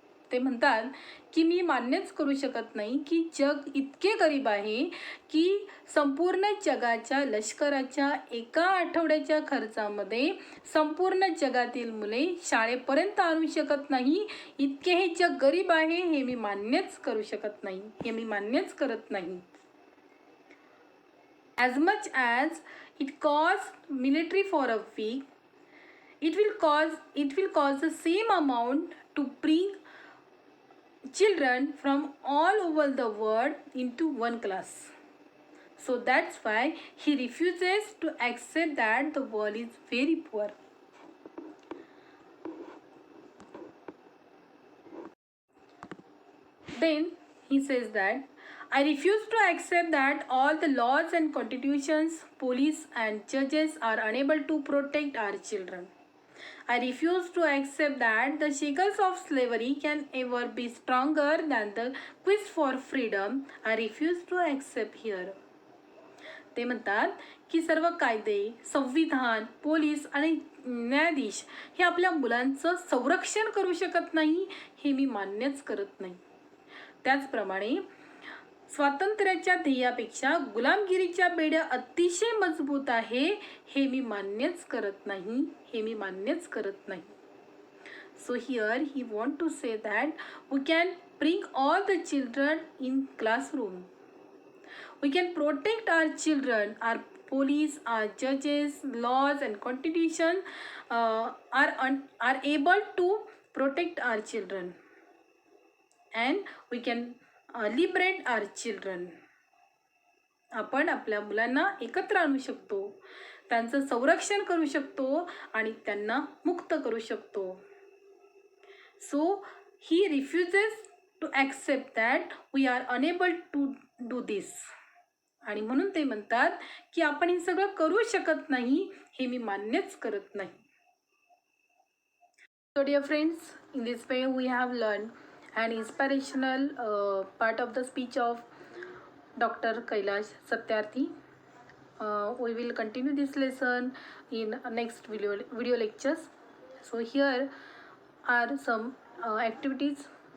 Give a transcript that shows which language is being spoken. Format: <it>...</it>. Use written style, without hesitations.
<mr>ते म्हणतात की मी मान्यच करू शकत नाही की जग इतके गरीब आहे की संपूर्ण जगाच्या लष्कराच्या एका आठवड्याच्या खर्चामध्ये संपूर्ण जगातील मुले शाळेपर्यंत आणू शकत नाही. इतके हे जग गरीब आहे हे मी मान्यच करू शकत नाही, हे मी मान्यच करत नाही.</mr> <en>As much as it costs military for a week, it will cost the same amount to bring children from all over the world into one class. So that's why he refuses to accept that the world is very poor. Then he says that I refuse to accept that all the laws and constitutions, police and judges are unable to protect our children. I refuse to accept that the shackles of slavery can ever be stronger than the quest for freedom. I refuse to accept here.</en> <mr>ते म्हणतात की सर्व कायदे, संविधान, police आणि न्यायाधीश हे आपल्या मुलांचं संरक्षण करू शकत नाही, हे मी मान्यच करत नाही. त्याचप्रमाणे स्वातंत्र्याच्या ध्येयापेक्षा गुलामगिरीच्या बेड्या अतिशय मजबूत आहे, हे मी मान्यच करत नाही, हे मी मान्यच करत नाही.</mr> <en>So here he want to say that we can bring all the children in classroom. We can protect our children. Our police, our judges, laws and constitution are able to protect our children. And we can liberate our children.</en> <mr>आपण आपल्या मुलांना एकत्र आणू शकतो, त्यांचं संरक्षण करू शकतो आणि त्यांना मुक्त करू शकतो.</mr> <en>So he refuses to accept that we are unable to do this.</en> <mr>आणि म्हणून ते म्हणतात की आपण हे सगळं करू शकत नाही, हे मी मान्यच करत नाही.</mr> <en>So dear friends, in this way we have learned an inspirational part of the speech of Dr. Kailash Satyarthi. We will continue this lesson in next video lectures. So here are some activities.</en>